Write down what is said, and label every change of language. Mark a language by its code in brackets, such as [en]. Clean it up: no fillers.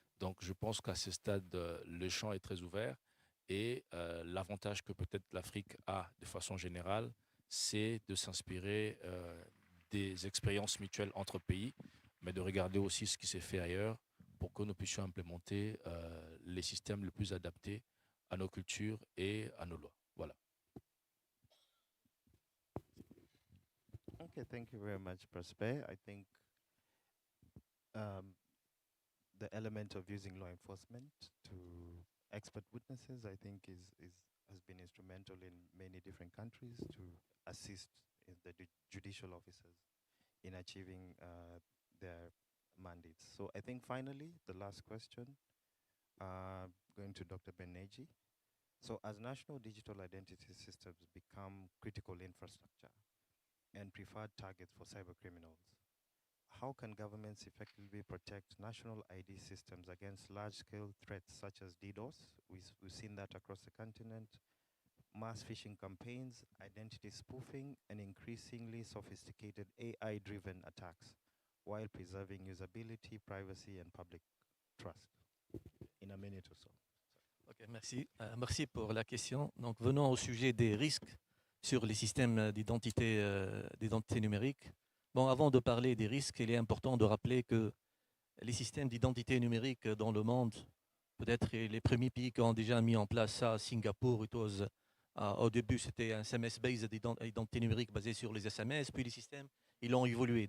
[fr] Donc je pense qu'à ce stade, le champ est très ouvert et l'avantage que peut-être l'Afrique a de façon générale, c'est de s'inspirer des expériences mutuelles entre pays, mais de regarder aussi ce qui s'est fait ailleurs pour que nous puissions implémenter les systèmes les plus adaptés à nos cultures et à nos lois. Voilà. [en] Okay, thank you very much, Prosper. I think the element of using law enforcement to expert witnesses, I think, has been instrumental in many different countries to assist in the judicial officers in achieving their mandates. So I think finally, the last question, going to Dr. Beneji. So as national digital identity systems become critical infrastructure and preferred targets for cyber criminals, how can governments effectively protect national ID systems against large-scale threats such as DDoS? We've seen that across the continent, mass phishing campaigns, identity spoofing, and increasingly sophisticated AI-driven attacks, while preserving usability, privacy, and public trust. In a minute or so. [fr] Ok, merci. Merci pour la question. Donc, venons au sujet des risques sur les systèmes d'identité numérique. Bon, avant de parler des risques, il est important de rappeler que les systèmes d'identité numérique dans le monde, peut-être les premiers pays qui ont déjà mis en place ça, Singapour, au début c'était un SMS-based identité numérique basé sur les SMS, puis les systèmes, ils ont évolué.